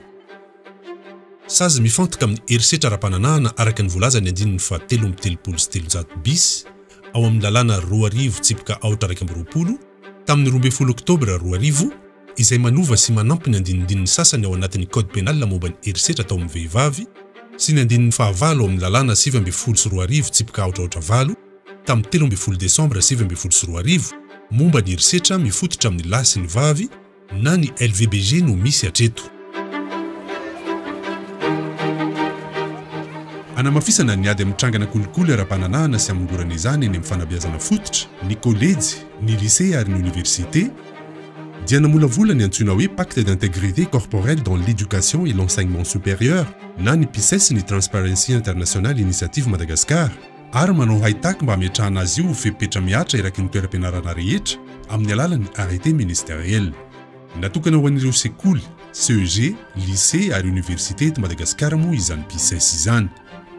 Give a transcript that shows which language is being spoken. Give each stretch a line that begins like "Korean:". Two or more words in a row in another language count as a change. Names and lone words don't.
Malagasy: Sazy mifantoka amin'ny herisetra ara-pananahana araka ny voalaza ny 13 bis ao amin'ny lalàna 2 tsipika 20 tamin'ny 12 Oktobra 2000 izay manova sy manampy ny andinindininy sasany ao anatin'ny
French: code pénal
Malagasy: momba ny herisetra atao amin'ny vehivavy sy ny andininy fahavalo ao amin'ny lalàna 7 tsipika 4 tamin'ny 13 Desambra 7 momba ny herisetra mifototra amin'ny lahy sy ny vavy na ny LVBG no misy hatreto. Anamafisana ny ady amitrangana kolikoly ara-pananahana sy amingorana izany eny amin'ny fanabeazana fototra, ny kolejy, ny lycée ary ny université dia namolavola ny antsoina hoe
French: pacte d'intégrité corporelle dans l'éducation et l'enseignement supérieur
Malagasy: na ny PISES ny Transparency International Initiative Madagascar ary manao haitaka mba hametrahana azy io fepetra miatra eraky ny toeram-pianarana rehetra amin'ny alalan'ny
French: arrêté ministériel.
Malagasy: Natokana ho an'ireo sekoly, CEG, lycée ary université eto Madagasikara moa izany PISES izany.